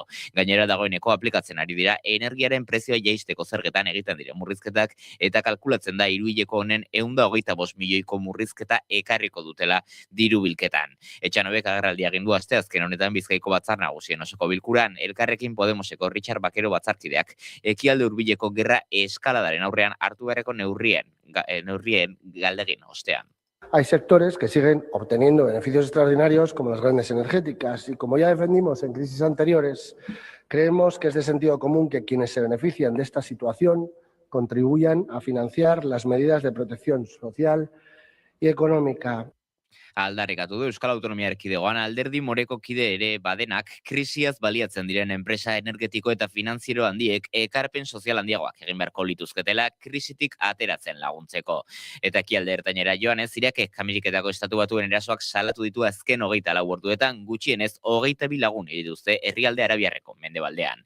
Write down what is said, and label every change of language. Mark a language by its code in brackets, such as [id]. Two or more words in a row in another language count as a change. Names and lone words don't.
[eu] Gainera dagoeneko aplikatzen ari dira energiaren prezioa jaisteko zergetan egiten diren murrizketak eta kalkulatzen da hiruhileko honen 125 milioiko murrizketa ekarriko dutela diru bilketan. Etxanobek agerraldia egin du asteazken honetan Bizkaiko Batzar Nagusien osoko bilkuran, Elkarrekin Podemoseko Richard Bakero batzarkideak ekialde hurbileko gerra eskaladaren aurrean hartu beharreko neurrien galdegin ostean. [es] Hay sectores que siguen obteniendo beneficios extraordinarios como las grandes energéticas y como ya defendimos en crisis anteriores, creemos que es de sentido común que quienes se benefician de esta situación contribuyan a financiar las medidas de protección social y económica. [eu] Aldarrikatu du Euskal Autonomia Erkidegoan alderdi moreko kide ere badenak krisiaz baliatzen diren enpresa energetiko eta finanziero handiek ekarpen sozial handiagoak egin beharko lituzketela krisitik ateratzen laguntzeko. Eta ekialde ertainera joanez, Irakek Ameriketako Estatu Batuen erasoak salatu ditu azken 24 orduetan gutxienez 22 lagun hil dituzte herrialde arabiarreko mendebaldean.